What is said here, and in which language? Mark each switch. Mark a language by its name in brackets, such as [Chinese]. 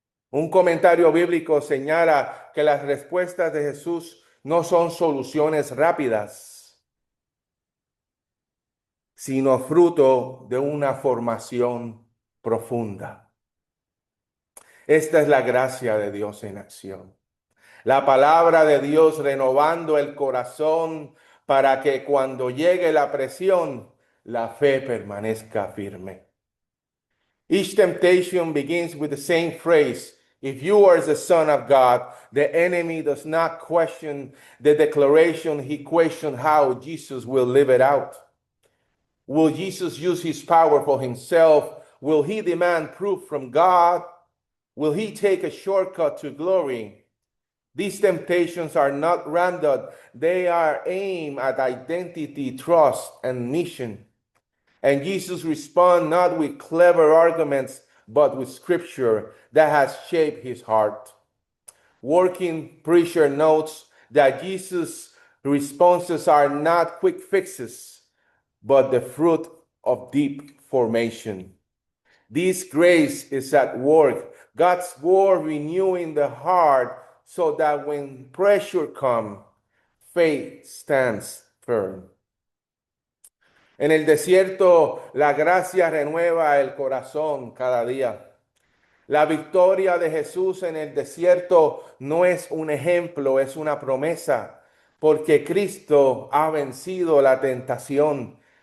[Spanish] Un comentario bíblico señala que las respuestas de Jesús no son soluciones rápidas, sino fruto de una formación profunda. Esta es la gracia de Dios en acción. La palabra de Dios renovando el corazón para que cuando llegue la presión, la fe permanezca firme. [English] Each temptation begins with the same phrase: if you are the Son of God. The enemy does not question the declaration, he questions how Jesus will live it out. Will Jesus use his power for himself? Will he demand proof from God? Will he take a shortcut to glory? These temptations are not random. They are aimed at identity, trust, and mission. And Jesus responds not with clever arguments, but with scripture that has shaped his heart. Working preacher notes that Jesus' responses are not quick fixes, but the fruit of deep formation. This grace is at work, God's word renewing the heart so that when pressure comes, faith stands firm. [Spanish] En el desierto, la gracia renueva el corazón cada día. La victoria de Jesús en el desierto no es un ejemplo, es una promesa, porque Cristo ha vencido la tentación.